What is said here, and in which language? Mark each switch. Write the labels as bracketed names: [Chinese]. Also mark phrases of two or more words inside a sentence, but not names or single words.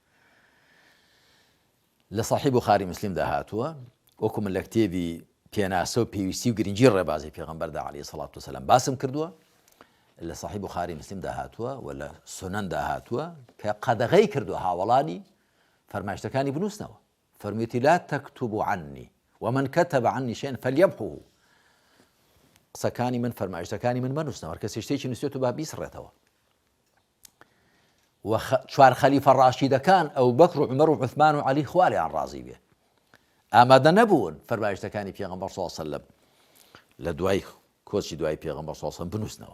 [Central Kurdish] لە صحیح بوخاری مسلمدا هاتووە، وەکو من لە کتێبی پێناسە و پێویستی و گرنگی ڕێبازی پێغەمبەردا [Arabic] عەلەیهی السەڵات وەسەلام [Central Kurdish] باسم کردووە، لە صحیح بوخاری مسلمدا هاتووە و لە سونەندا هاتووە کە قەدەغەی کردووە هاوڵانی فەرمایشتەکانی بنووسنەوە. فەرموویەتی [Arabic] لا تەکتبوا عنی ومن كتب عني شيئا فليمحه، [Central Kurdish] قسەکانی من فەرمایشتەکانی من مەنووسنەوە، هەر کەسێ شتێکی نووسێت و با بیسڕێتەوە. و چوار خەلیفە ڕاشیدەکان ئەو بەکر و عومەر و عوثمان و عەلی خوا لێیان ڕازی بێ ئامادە نەبوون فەرمایشتەکانی پێغەمبەر [Arabic] صلی الله عليه وسلم [Central Kurdish] لە دوای کۆچی دوای پێغەمبەر [Arabic] صلی الله عليه وسلم [Central Kurdish] بنووسنەوە.